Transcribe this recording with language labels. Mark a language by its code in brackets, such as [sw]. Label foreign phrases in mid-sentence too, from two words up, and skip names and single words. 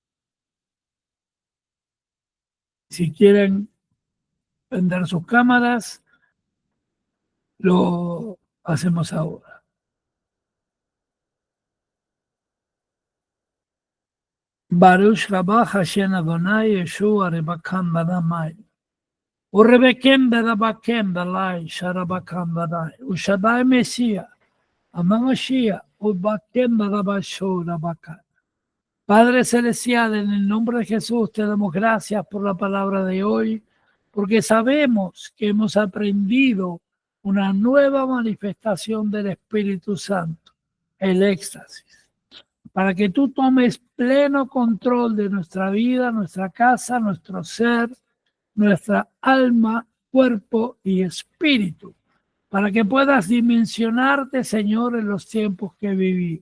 [es] Si quieren prender sus cámaras, lo hacemos ahora. Baruch rabah Hashem Adonai Yeshua Rebakam Badamai. Urebekem Bedabakem Balai Sharabakam Badai. Ushadai Mesías. Amamashia. Ubakem Badabasho Rabakan. Padre Celestial, en el nombre de Jesús te damos gracias por la palabra de hoy, porque sabemos que hemos aprendido una nueva manifestación del Espíritu Santo, el éxtasis, para que tú tomes pleno control de nuestra vida, nuestra casa, nuestro ser, nuestra alma, cuerpo y espíritu, para que puedas dimensionarte, Señor, en los tiempos que vivimos.